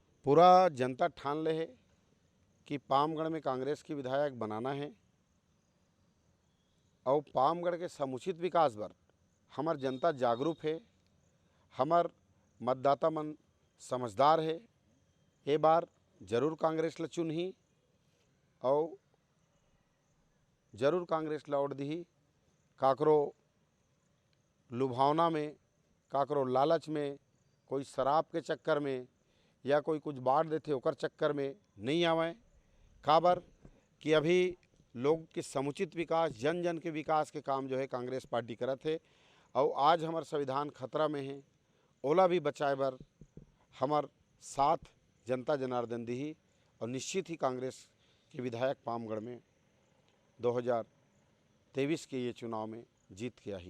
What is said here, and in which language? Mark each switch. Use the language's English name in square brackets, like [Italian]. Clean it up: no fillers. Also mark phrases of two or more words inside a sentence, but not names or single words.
[Chhattisgarhi] पूरा जनता ठान ले है कि पामगढ़ में कांग्रेस की विधायक बनाना है और पामगढ़ के समुचित विकास बर हमार जनता जागरूक है, हमार मतदाता मन समझदार है। ये बार जरूर कांग्रेस ला चुनही और जरूर कांग्रेस ला वोट दीही। काकरो लुभावना में, काकरो लालच में, कोई शराब के चक्कर में या कोई कुछ बांट देते ओकर चक्कर में नहीं आवे। काबर कि अभी लोग के समुचित विकास, जन जन के विकास के काम जो है कांग्रेस पार्टी करत है। और आज हमार संविधान खतरा में है, ओला भी बचाए बर हमार साथ जनता जनार्दन दी और निश्चित ही कांग्रेस के विधायक पामगढ़ में 2023 के ये चुनाव में जीत के आई।